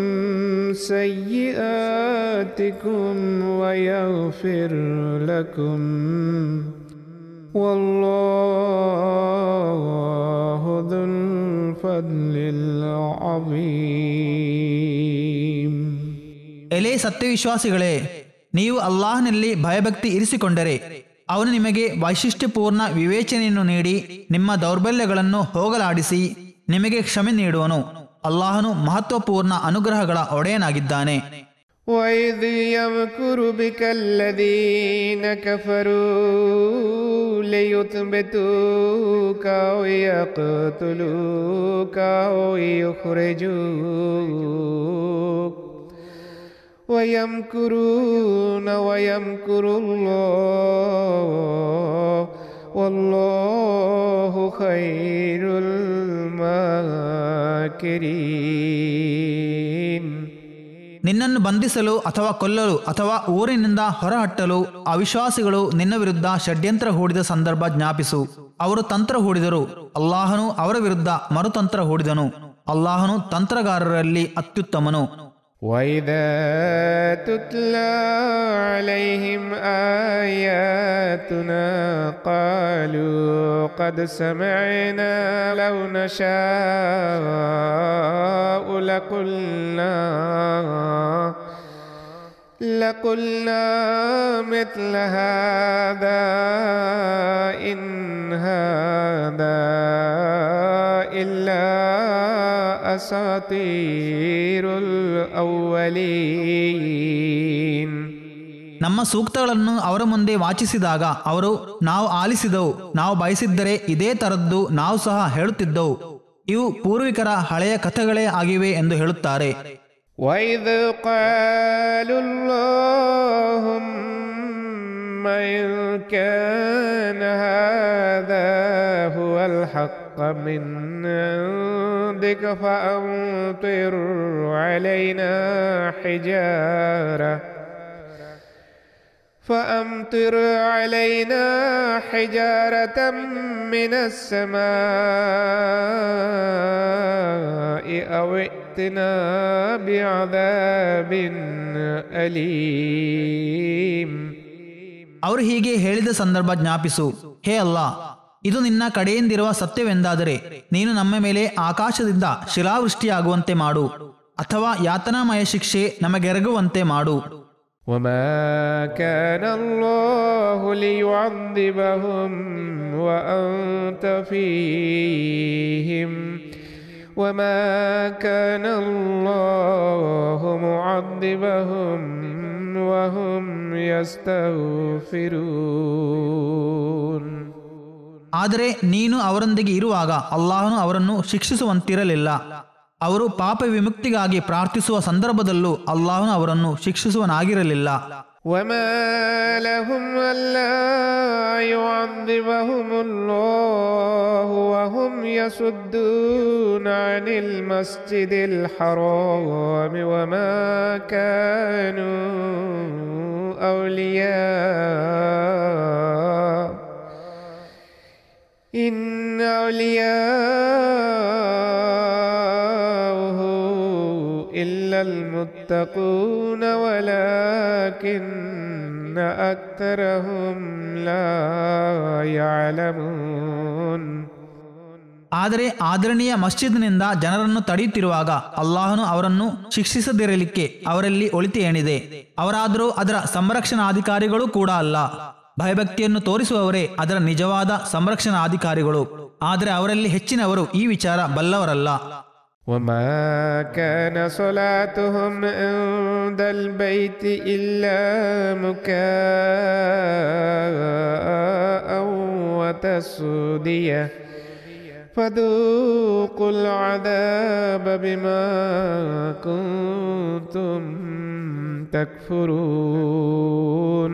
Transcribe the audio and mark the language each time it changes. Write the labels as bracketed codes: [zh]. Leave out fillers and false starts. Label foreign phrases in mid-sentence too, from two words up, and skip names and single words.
[ar] سيئاتكم ويغفر لكم والله ذو الفضل العظيم. [kn] ಎಲೇ ಸತ್ಯವಿಶ್ವಾಸಿಗಳೇ, ನೀವು ಅಲ್ಲಾಹನಲ್ಲಿ ಭಯಭಕ್ತಿ ಇರಿಸಿಕೊಂಡರೆ ಅವನು ನಿಮಗೆ ವೈಶಿಷ್ಟ್ಯಪೂರ್ಣ ವಿವೇಚನೆಯನ್ನು ನೀಡಿ ನಿಮ್ಮ ದೌರ್ಬಲ್ಯಗಳನ್ನು ಹೋಗಲಾಡಿಸಿ ನಿಮಗೆ ಕ್ಷಮೆ ನೀಡುವನು. ಅಲ್ಲಾಹನು ಮಹತ್ವಪೂರ್ಣ ಅನುಗ್ರಹಗಳ ಒಡೆಯನಾಗಿದ್ದಾನೆ. [ar] وَإِذْ يَمْكُرُ بِكَ الَّذِينَ كَفَرُوا لِيُثْبِتُوكَ أَوْ يَقْتُلُوكَ أَوْ يُخْرِجُوكَ وَيَمْكُرُونَ وَيَمْكُرُ اللَّهُ وَاللَّهُ خَيْرُ الْمَاكِرِينَ. [kn] ನಿನ್ನನ್ನು ಬಂಧಿಸಲು ಅಥವಾ ಕೊಲ್ಲಲು ಅಥವಾ ಊರಿನಿಂದ ಹೊರಹಟ್ಟಲು ಅವಿಶ್ವಾಸಿಗಳು ನಿನ್ನ ವಿರುದ್ಧ ಷಡ್ಯಂತ್ರ ಹೂಡಿದ ಸಂದರ್ಭ ಜ್ಞಾಪಿಸು. ಅವರು ತಂತ್ರ ಹೂಡಿದರು, ಅಲ್ಲಾಹನು ಅವರ ವಿರುದ್ಧ ಮರುತಂತ್ರ ಹೂಡಿದನು. ಅಲ್ಲಾಹನು ತಂತ್ರಗಾರರಲ್ಲಿ ಅತ್ಯುತ್ತಮನು. [ar] وَإِذَا تُتْلَى عَلَيْهِمْ آيَاتُنَا قَالُوا قَدْ سَمِعْنَا لَوْ نَشَاءُ لَقُلْنَا مِثْلَ هَذَا إِنْ هَذَا إِلَّا أَسَاطِيرُ الْأَوَّلِينَ. [kn] ನಮ್ಮ ಸೂಕ್ತಗಳನ್ನು ಅವರ ಮುಂದೆ ವಾಚಿಸಿದಾಗ ಅವರು, ನಾವು ಆಲಿಸಿದವು, ನಾವು ಬಯಸಿದ್ದರೆ ಇದೇ ತರದ್ದು ನಾವು ಸಹ ಹೇಳುತ್ತಿದ್ದವು, ಇವು ಪೂರ್ವಿಕರ ಹಳೆಯ ಕಥೆಗಳೇ ಆಗಿವೆ ಎಂದು ಹೇಳುತ್ತಾರೆ. [ar] وَإِذْ قَالُوا اللَّهُمَّ إِنْ كَانَ هَذَا هُوَ الْحَقَّ مِنْ عِنْدِكَ فَأَمْطِرْ عَلَيْنَا حِجَارَةً مِنَ السَّمَاءِ أَوْ ائْتِنَا بِعَذَابٍ أَلِيمٍ. [kn] ಅವರು ಹೀಗೆ ಹೇಳಿದ ಸಂದರ್ಭ ಜ್ಞಾಪಿಸು. ಹೇ ಅಲ್ಲಾ, ಇದು ನಿನ್ನ ಕಡೆಯಿಂದಿರುವ ಸತ್ಯವೆಂದಾದರೆ ನೀನು ನಮ್ಮ ಮೇಲೆ ಆಕಾಶದಿಂದ ಶಿಲಾವೃಷ್ಟಿಯಾಗುವಂತೆ ಮಾಡು, ಅಥವಾ ಯಾತನಾಮಯ ಶಿಕ್ಷೆ ನಮಗೆರಗುವಂತೆ ಮಾಡು. [ar] وَمَا كَانَ اللَّهُ لِيُعَذِّبَهُمْ وَأَنْتَ فِيهِمْ وَمَا كَانَ اللَّهُ مُعَذِّبَهُمْ وَهُمْ يَسْتَغْفِرُونَ. [kn] ಆದರೆ ನೀನು ಅವರೊಂದಿಗೆ ಇರುವಾಗ ಅಲ್ಲಾಹನು ಅವರನ್ನು ಶಿಕ್ಷಿಸುವಂತಿರಲಿಲ್ಲ. ಅವರು ಪಾಪ ವಿಮುಕ್ತಿಗಾಗಿ ಪ್ರಾರ್ಥಿಸುವ ಸಂದರ್ಭದಲ್ಲೂ ಅಲ್ಲಾಹನು ಅವರನ್ನು ಶಿಕ್ಷಿಸುವನಾಗಿರಲಿಲ್ಲ. [ar] وَمَا لَهُمْ أَلَّا يُعَذِّبَهُمُ اللَّهُ وَهُمْ يَصُدُّونَ عَنِ الْمَسْجِدِ الْحَرَامِ وَمَا كَانُوا أَوْلِيَاءَ إِنَّ أَوْلِيَاءَهُ إِلَّا الْمُتَّقُونَ وَلَكِنَّ أكثرهم لا يعلمون. [kn] ಆದರೆ ಆದರಣೀಯ ಮಸ್ಜಿದ್ನಿಂದ ಜನರನ್ನು ತಡೆಯುತ್ತಿರುವಾಗ ಅಲ್ಲಾಹನು ಅವರನ್ನು ಶಿಕ್ಷಿಸದಿರಲಿಕ್ಕೆ ಅವರಲ್ಲಿ ಒಳಿತು ಏನಿದೆ. ಅವರಾದರೂ ಅದರ ಸಂರಕ್ಷಣಾಧಿಕಾರಿಗಳು ಕೂಡ ಅಲ್ಲ. ಭಯಭಕ್ತಿಯನ್ನು ತೋರಿಸುವವರೇ ಅದರ ನಿಜವಾದ ಸಂರಕ್ಷಣಾಧಿಕಾರಿಗಳು. ಆದರೆ ಅವರಲ್ಲಿ ಹೆಚ್ಚಿನವರು ಈ ವಿಚಾರ ಬಲ್ಲವರಲ್ಲ. [ar] وما كان صلاتهم عند البيت إلا مكاء وتصدية فذوقوا العذاب بما كنتم تكفرون.